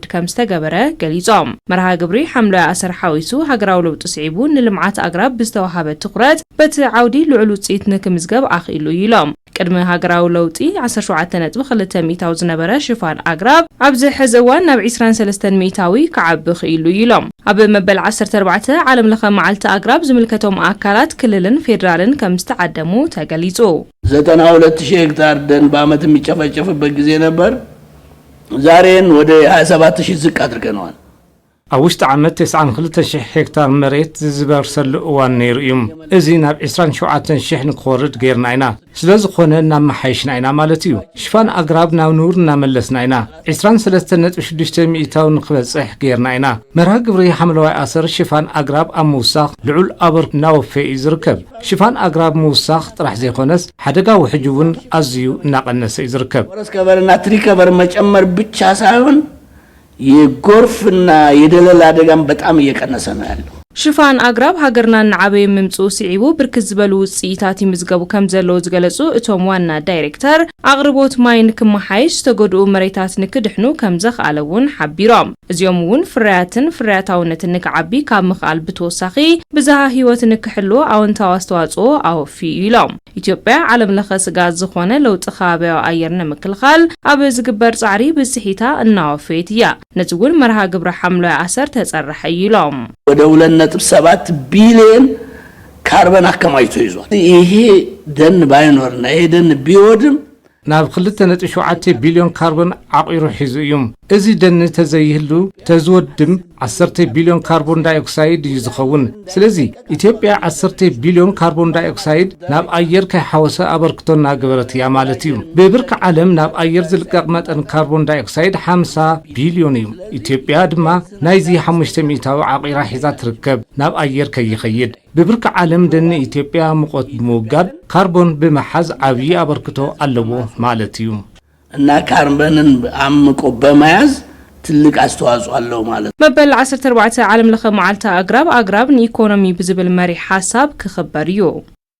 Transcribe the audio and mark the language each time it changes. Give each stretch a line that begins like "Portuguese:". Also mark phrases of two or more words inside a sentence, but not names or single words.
Tigrinya: ከም ዝተገበረ ገሊጾም መርሃ ግብሪ ሓምላይ ኣሰር ሓዊሱ ሃገራዊ ለውጢ ስዒቡ ንልምዓት አግራብ ብዝተዋሃበ ትኹረት በቲ ዓውዲ ልዑል ውፅኢት ንክምዝገብ ኣኽኢሉ ኢሎም ቅድሚ ሃገራዊ ለውጢ 17.2 ሚእታዊ ዝነበረ ሽፋን አግራብ ኣብዚ ሕዚ እዋን ናብ 23 ሚእታዊ ክዓቢ ክኢሉ ኢሎም ኣብ መበል 14 ዓለም ለኸ መዓልቲ አግራብ ዝምልከቶም ኣካላት ክልልን ፌደራልን ከም ዝተዓደሙ ተገሊጹ
Amharic: 92,000 ሄክታር ደን በአመት የሚጨፈጨፍበት ጊዜ ነበር ዛሬን ወደ 27,000 ዝቅ አድርገናል
Tigrinya: አውሽት ዓመት 92,000 ሄክታር መሬት ዝበርሰሉ እዋን ነይሩ እዩ እዚ ናብ 27,000 ንክወርድ ገይርና ኢና ስለዝኾነ እናመሓይሽና ኢና ማለት እዩ ሽፋን አግራብ ናብ ንቡር እናመለስና ኢና 23.6 ሚእታዊ ንክበጽሕ ገይርና ኢና መርሃ ግብሪ ሓምለዋይ ኣሰር ሽፋን አግራብ ኣብ ምውሳኽ ልዑል ኣበርክቶ እናወፈየ ዝርከብ ሽፋን አግራብ ምውሳኽ ጥራሕ ዘይኮነስ ሓደጋ ውሕጅ እውን ኣዝዩ እናቐነሰ እዩ ዝርከብ
English: forest coverና tree cover
Amharic: መጨመር ብቻ ሳይሆን የጎርፍና የደለል አደጋም በጣም እየቀነሰ ነው ያለው
Tigrinya: ሽፋን አግራብ ሃገርና ንዓበይ ምምጹ ሲዒቡ ብርክት ዝበሉ ውጽኢታት ይምዝገቡ ከም ዘሎ ዝገለጹ እቶም ዋና ዳይሬክተር አቅርቦት ማይ ንክመሓይሽ ተጎድኡ መሬታት ንክድሕኑ ከም ዘኽኣለውን ሓቢሮም እዚኦም እውን ፍርያታውነትን ንክዓቢ ካብ ምኽኣል ብተወሳኺ ብዝሃ ህይወት ንክሕሉ ኣወንታዊ ኣስተዋጽኦ ኣወፊዩ ኢሎም ኢትዮጵያ ዓለም ለኸ ስጋት ዝኾነ ለውጢ ከባቢያዊ ኣየር ንምክልኻል ኣብ ዝግበር ጻዕሪ ብጽሒታ እናወፈየት እያ ነዚ እውን መርሃ ግብሪ ሓምለዋይ ኣሰር ተጸርሐ ኢሎም
Amharic: ወደ 2.7 ቢሊዮን ካርበን አከማይቶ ይዟል ይሄ ደን ባይኖርና ይሄ ደን ቢወድም
Tigrinya: ናብ 2.7 ቢሊዮን ካርበን ዓቂሩ ሒዙ እዩ እዚ ደን ተዘይህሉ ተዝወድም 10 ቢሊዮን ካርቦን ዳይኦክሳይድ ይዝኸውን ስለዚ ኢትዮጵያ 10 ቢሊዮን ካርቦን ዳይኦክሳይድ ናብ አየር ከይሓወሰ አበርክቶ እናገበረት እያ ማለት እዩ በብርኪ ዓለም ናብ አየር ዝልቀቕ መጠን ካርቦን ዳይኦክሳይድ 50 ቢሊዮን እዩ ኢትዮጵያ ድማ ናይዚ 5 ሚእታዊ ዓቂራ ሒዛ ትርከብ ናብ አየር ከይኸይድ በብርኪ ዓለም ደን ኢትዮጵያ ሙቆት ምውጋድ ካርቦን በመሓዝ ዓብይ አበርክቶ ኣለዎ ማለት እዩ እና
Amharic: ካርበንን አምቆ በመያዝ ትልቅ አስተዋጽኦ አለው ማለት
Tigrinya: መበል 14 ዓለም ለኸ መዓልቲ አግራብ ንኢኮኖሚ ብዝብል መሪ ሐሳብ ክኽበር እዩ